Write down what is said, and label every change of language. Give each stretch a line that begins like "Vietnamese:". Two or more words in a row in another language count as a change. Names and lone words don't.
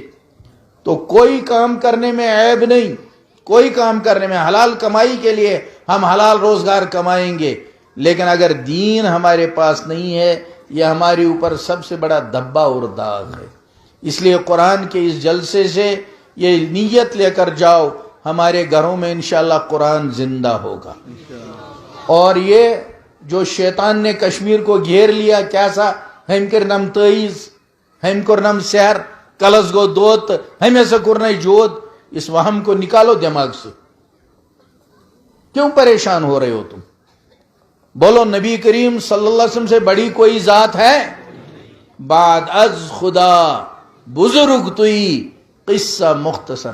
Urdu: تو کوئی کام کرنے میں عیب نہیں، کوئی کام کرنے میں، حلال کمائی کے لیے ہم حلال روزگار کمائیں گے، لیکن اگر دین ہمارے پاس نہیں ہے یہ ہمارے اوپر سب سے بڑا دھبا اور داغ ہے۔ اس لیے قرآن کے اس جلسے سے یہ نیت لے کر جاؤ، ہمارے گھروں میں انشاءاللہ قرآن زندہ ہوگا۔ اور یہ جو شیطان نے کشمیر کو گھیر لیا،
Kashmiri: کیسا ہم کرنم تیز، ہم کرنم سحر، کلس گو دوت،
Urdu: ہمیں سے کرنے جوت، اس وہم کو نکالو دماغ سے۔ کیوں پریشان ہو رہے ہو تم؟ بولو نبی کریم صلی اللہ علیہ وسلم سے بڑی کوئی ذات ہے؟
Persian: بعد از خدا بزرگ توئی، قصہ مختصر۔